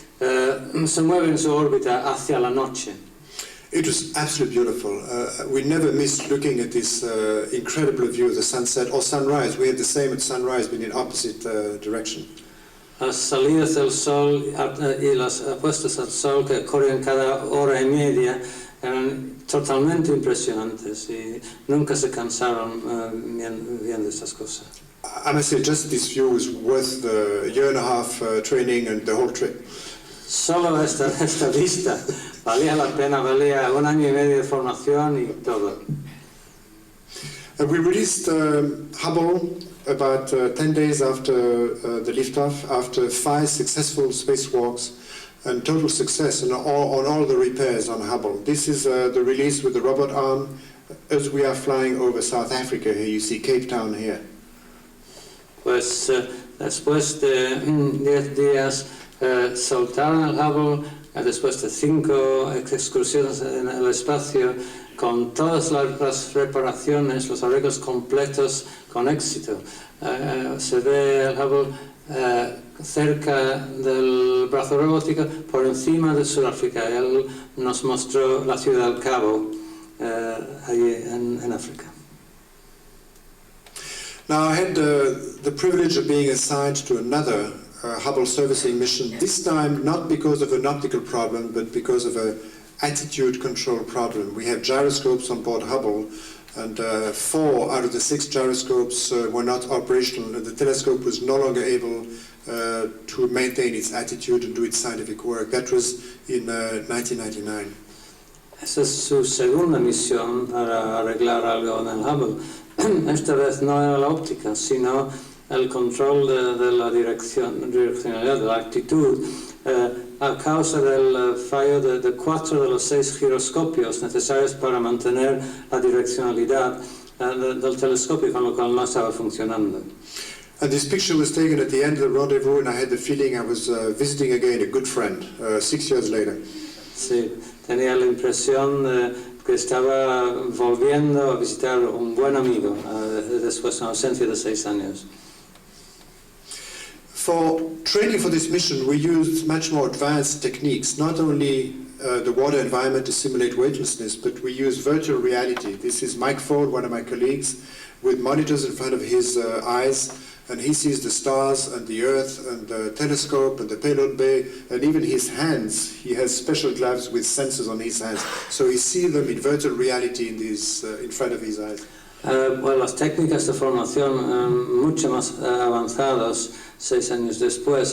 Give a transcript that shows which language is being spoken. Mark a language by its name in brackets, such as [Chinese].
[Spanish] se mueve en su órbita hacia la noche. [English] It was absolutely beautiful. We never missed looking at this incredible view of the sunset or sunrise. We had the same at sunrise, but in opposite direction. [Spanish] Las salidas del sol y las puestas al sol que corren cada hora y media eran totalmente impresionantes y nunca se cansaron viendo estas cosas. [English] I must say, just this view was worth the year and a half training and the whole trip. [Spanish] Solo esta vista valía la pena, valía 1 año y medio de formación y todo. [English] We released Hubble about 10 days after the liftoff, after 5 successful spacewalks and total success on all the repairs on Hubble. This is the release with the robot arm as we are flying over South Africa. Here you see Cape Town here. [Spanish] Pues después de 10 días soltaron el Hubble, después de 5 excursiones en el espacio, con todas las reparaciones, los arreglos completos con éxito. Se ve el Hubble cerca del brazo robótico, por encima de Sudáfrica. Él nos mostró la ciudad del Cabo, allí en África. [English] Now I had the privilege of being assigned to another Hubble servicing mission, this time not because of an optical problem, but because of an attitude control problem. We have gyroscopes on board Hubble, and 4 out of the 6 gyroscopes were not operational, and the telescope was no longer able to maintain its attitude and do its scientific work. That was in 1999. [Spanish] Esa es su segunda misión para arreglar algo en el Hubble. Esta vez no era la óptica, sino el control de la direccionalidad, de la actitud, a causa del fallo de 4 de los 6 giroscopios necesarios para mantener la direccionalidad del telescopio, con lo cual no estaba funcionando. [English] And this picture was taken at the end of the rendezvous, and I had the feeling I was visiting again a good friend 6 years later. [Spanish] Sí, tenía la impresión que estaba volviendo a visitar un buen amigo después de una ausencia de 6 años. [English] For training for this mission, we used much more advanced techniques, not only the water environment to simulate weightlessness, but we used virtual reality. This is Mike Ford, one of my colleagues, with monitors in front of his eyes, and he sees the stars and the Earth and the telescope and the payload bay, and even his hands. He has special gloves with sensors on his hands, so he sees them in virtual reality in front of his eyes. [Spanish] Bueno, las técnicas de formación mucho más avanzadas 6 años después.